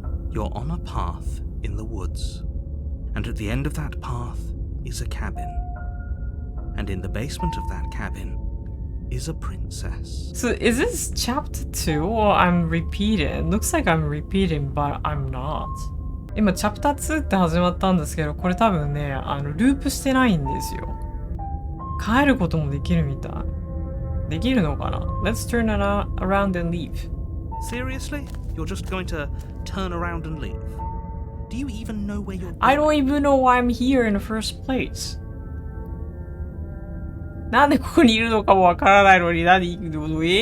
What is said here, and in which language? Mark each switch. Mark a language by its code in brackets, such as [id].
[en] You're on a path in the woods, and at the end of that path is a cabin. And in the basement of that cabin is a princess. So is this chapter 2 or I'm repeating? Looks like I'm repeating, but I'm not. [ja] 今、チャプター2って始まったんですけど、これ多分ね、ループしてないんですよ。変えることもできるみたい。できるのかな？ [en] Let's turn around and leave. Seriously? You're just going to turn around and leave? Do you even know where you're going? I don't even know why I'm here in the first place. [ja] なんでここにいるのかもわからないのに、なんで行くの？